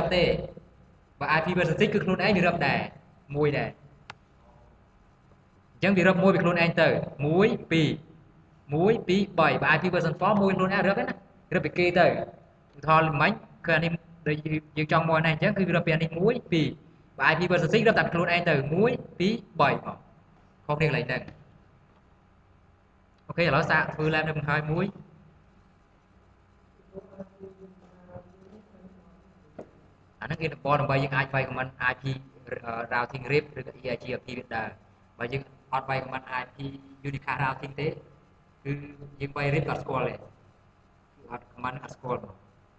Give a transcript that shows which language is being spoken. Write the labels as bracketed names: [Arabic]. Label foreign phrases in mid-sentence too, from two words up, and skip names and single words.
[Khmer] ទេបើ [English] IP version 6 [Khmer] គឺខ្លួនឯងវារឹបដែរមួយដែរអញ្ចឹងវារឹបមួយពីខ្លួនឯងទៅ1 2 1 2 3បើ [English] IP version 4 [Khmer] មួយខ្លួនឯងរឹបទេណារឹបពីគេទៅឧទាហរណ៍មិញគឺអានេះដូចយើងចង់មកនេះអញ្ចឹងគឺរឹបពីអានេះ1 2បើ [English] IP version 6 [Khmer] រឹបតែខ្លួនឯងទៅ1 2 3មកខុសគ្នាកន្លែងហ្នឹងអូខេឥឡូវសាកធ្វើ lab នៅបង្ហើយមួយ អាហ្នឹង enable ដើម្បីយើងអាចវាយ [English] command IP routing RIP [Khmer] ឬក៏ EIGRP វាដែរបើយើងអត់វាយ [English] command IP unicast routing [Khmer] ទេគឺយើងវាយ RIP អត់ស្គាល់ទេអត់ command អត់ស្គាល់មក